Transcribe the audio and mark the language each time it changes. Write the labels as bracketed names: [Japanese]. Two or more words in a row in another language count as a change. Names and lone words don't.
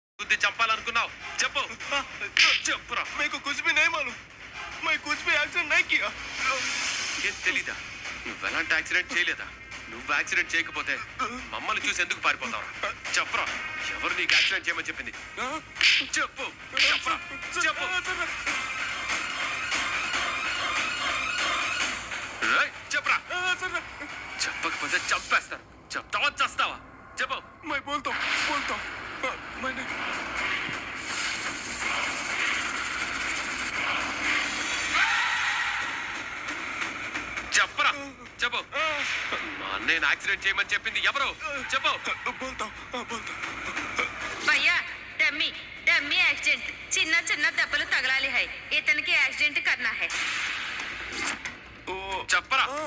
[Telugu] ఎంతమంది చంపాలనుకున్నావు చెప్పు. చెప్పురా. [Hindi] మీకు కుछ भी नहीं मालूम मैं कुछ भी एक्सीडेंट नहीं किया. [Telugu] ఏం తెలీదా? నువ్వు ఎలాంటి యాక్సిడెంట్ చేయలేదా? నువ్వు యాక్సిడెంట్ చేయకపోతే మమ్మల్ని చూసి ఎందుకు పారిపోతావు? చెప్పరా, ఎవరు నీకు యాక్సిడెంట్ చేయమని చెప్పింది? చెప్పు చెప్పరా, చెప్పు. చెప్పరా. చెప్పకపోతే చంపేస్తారు. చెప్తావా చేస్తావా? చెప్పు. [Hindi] मैं बोलता हूँ मैंने [Telugu] చెప్పరా, చెప్పు. మా అన్నయ్యని యాక్సిడెంట్ చేయమని చెప్పింది ఎవరు? చెప్పు. [Hindi] बोलता हूँ [Telugu] భయ్యా డమ్మీ డమ్మీ యాక్సిడెంట్ చిన్న చిన్న దెబ్బలు తగలాలి హై ఇతనికి [Hindi] एक्सीडेंट करना है [Telugu] చెప్పరా.